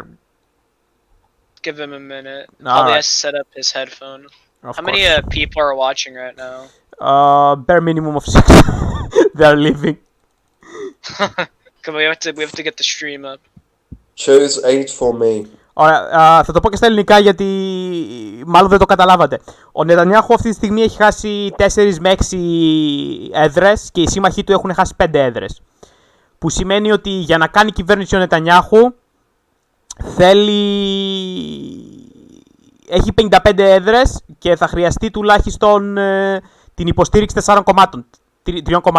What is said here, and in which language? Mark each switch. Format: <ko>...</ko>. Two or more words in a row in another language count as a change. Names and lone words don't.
<en>Give him a minute. All Probably right. has to set up his headphone. Of How many course. people are watching right now? Bare minimum of 6. They are leaving. Come on, we have to get the stream up. Choose 8 for me.</en> <el>Ωραία, θα το πω και στα ελληνικά γιατί μάλλον δεν το καταλάβατε. Ο Νετανιάχου αυτή τη στιγμή έχει χάσει 4 με 6 έδρες και οι σύμμαχοί του έχουν χάσει 5 έδρες. Που σημαίνει ότι για να κάνει κυβέρνηση ο Νετανιάχου έχει 55 έδρες και θα χρειαστεί τουλάχιστον την υποστήριξη 4 κομμάτων.</el>